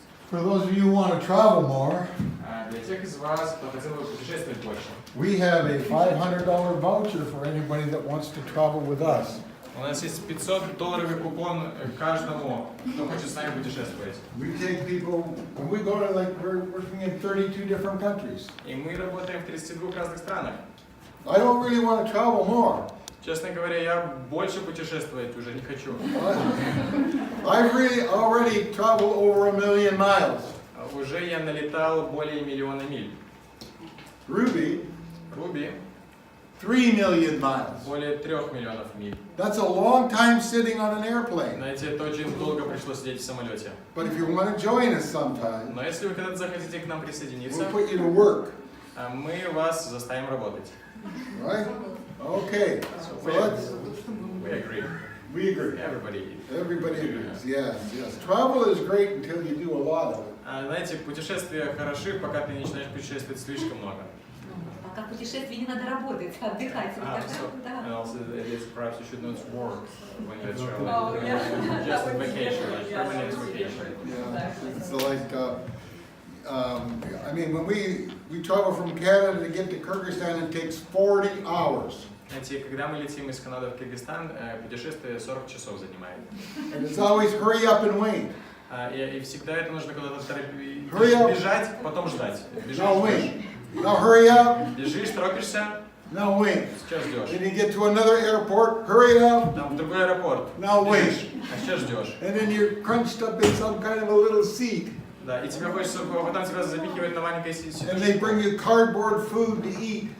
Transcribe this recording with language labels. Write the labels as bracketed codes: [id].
[en] For those of you who want to travel more, [ru] Для тех из вас, кто хотел бы путешествовать больше, [en] we have a $500 voucher for anybody that wants to travel with us. [ru] у нас есть $500 купон каждому, кто хочет с нами путешествовать. [en] We take people, when we go to, like, we're working in 32 different countries. [ru] И мы работаем в 32 разных странах. [en] I don't really want to travel more. [ru] Честно говоря, я больше путешествовать уже не хочу. [en] I've really already traveled over 1 million miles. [ru] Уже я налетал более 1 миллиона миль. [en] Ruby, 3 million miles. [ru] Более 3 миллионов миль. [en] That's a long time sitting on an airplane. [ru] Знаете, это очень долго пришлось сидеть в самолете. [en] But if you want to join us sometime, [ru] Но если вы когда-то захотите к нам присоединиться, [en] we'll put you to work. [ru] Мы вас заставим работать. [en] Right? Okay. So let's. We agree. We agree. Everybody agrees. Yes, yes. Travel is great until you do a lot of it. [ru] Знаете, путешествия хороши, пока ты не начинаешь путешествовать слишком много. Пока в путешествии не надо работать, отдыхать. [en] And also, perhaps you should not work when you're traveling. Oh, yeah. Just vacation, like permanent vacation. Yeah. So like, I mean, when we travel from Canada to get to Kyrgyzstan, it takes 40 hours. [ru] Знаете, когда мы летим из Канады в Кыргызстан, путешествие 40 часов занимает. [en] And it's always hurry up and wait. [ru] И всегда это нужно куда-то бежать, потом ждать. [en] Now wait. Now hurry up. [ru] Бежишь, торопишься. [en] Now wait. [ru] Сейчас ждешь. [en] Then you get to another airport. Hurry up. [ru] Там в другой аэропорт. [en] Now wait. [ru] Сейчас ждешь. [en] And then you're crunched up in some kind of a little seat. [ru] Да, и тебе хочется, потом тебя запихивают на маленькое сиденье. [en] And they bring you cardboard food to eat.